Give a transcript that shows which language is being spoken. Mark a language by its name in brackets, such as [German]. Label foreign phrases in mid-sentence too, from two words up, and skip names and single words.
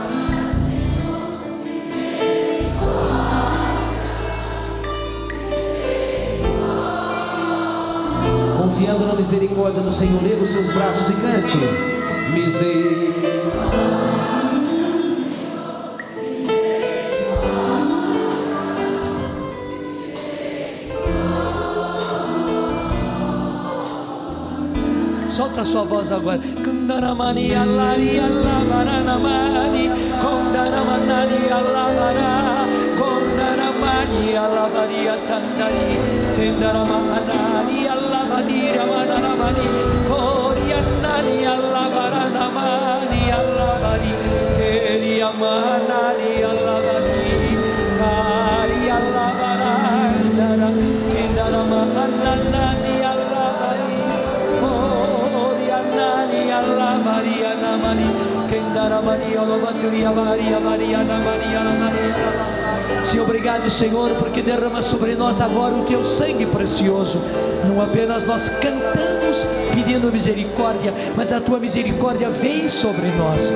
[Portuguese] Confiando na misericórdia do Senhor, erga os seus braços e cante. Misericórdia. Solta a sua voz agora. Kundaramani alari alabaranamani, Kundaramani alabara, Kundaramani alabari atandari, Tendaramani alabari ramanamani, Korianani alabaranamani alabari, Keriamanani alabari, Kari alabarandara, Tendaramani alabari. Sim, obrigado, Senhor, porque derrama sobre nós agora o Teu sangue precioso. Não apenas nós cantamos pedindo misericórdia, mas a Tua misericórdia vem sobre nós.